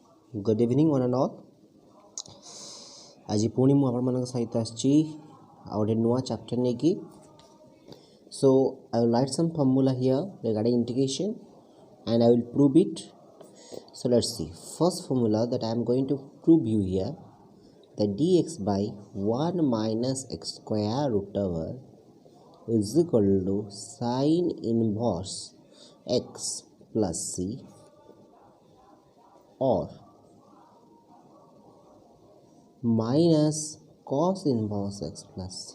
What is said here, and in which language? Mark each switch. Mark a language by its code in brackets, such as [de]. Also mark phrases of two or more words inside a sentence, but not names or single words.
[en] Good evening, one and all. [or] ଆଜ ପୁଣି ମୁଁ ଆପଣ ସହିତ ଆଛି ଆଉଟେ ନୂଆ ଚାପ୍ଟର ନେ କି. [en] So I will write some formula here regarding integration and I will prove it. So let's see. First formula that I am going to prove you here, that dx by 1 minus x square root over is equal to sine inverse x plus c or minus cos inverse x plus c.